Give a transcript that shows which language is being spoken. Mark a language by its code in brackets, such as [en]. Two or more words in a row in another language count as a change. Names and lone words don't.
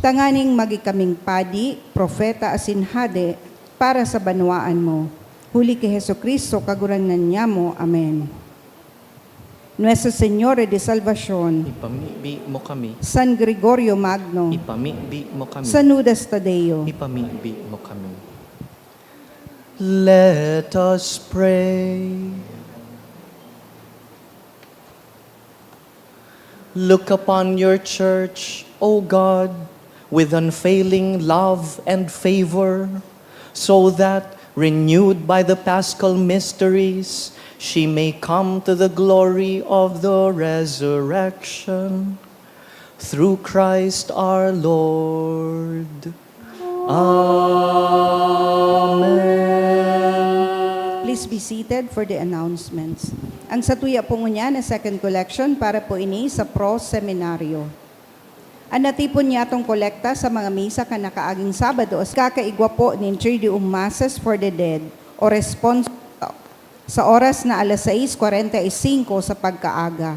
[bik] Tanganing magikaming padi, propeta asin hade, para sa banwaan mo. Huli kay Jesucristo, kagurangnan niya mo. Amen. Nuestra Señora de Salvación, Ipamibi mo kami. San Gregorio Magno, Ipamibi mo kami. San Judas Tadeo, Ipamibi mo kami. [en] Let us pray. Look upon your church, O God, with unfailing love and favor, so that, renewed by the Paschal mysteries, she may come to the glory of the resurrection. Through Christ our Lord. Amen. Please be seated for the announcements. [bik] Ang satuya po niya na [en] second collection [bik] para po ini sa Pro Seminaryo. Ang natipon niya itong kolekta sa mga misa ka nakaaging Sabado as kakaigwa po ng Triduum Masses for the Dead o response sa oras na alas 6:45 sa pagkaaga.